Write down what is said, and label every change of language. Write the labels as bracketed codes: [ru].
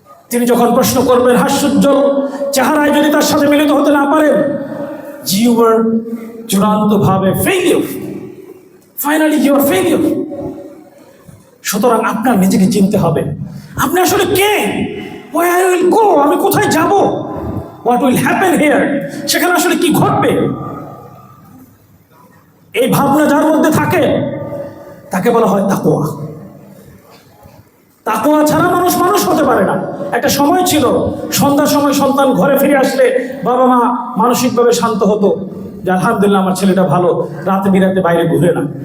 [bn] তিনি যখন প্রশ্ন করবেন, হাস্যোজ্জ্বল চেহারায় যদি তার সাথে মিলিত হতে না পারেন, [en] you were [bn] চূড়ান্তভাবে failure, [en] Finally you are failure. [bn] সুতরাং আপনার নিজেকে চিনতে হবে, আপনি আসলে কে। [en] where I will go, [bn] আমি কোথায় যাব, [en] what will happen here, [bn] সেখানে আসলে কি ঘটবে। এই ভাবনা যার মধ্যে থাকে তাকে বলা হয় তাকওয়া। তাকওয়া ছাড়া মানুষ মানুষ হতে পারে না। একটা সময় ছিল সন্ধ্যার সময় সন্তান ঘরে ফিরে আসলে বাবা মা মানসিকভাবে শান্ত হতো যে আলহামদুলিল্লাহ আমার ছেলেটা ভালো, রাতে বিরাতে বাইরে ঘুরে না।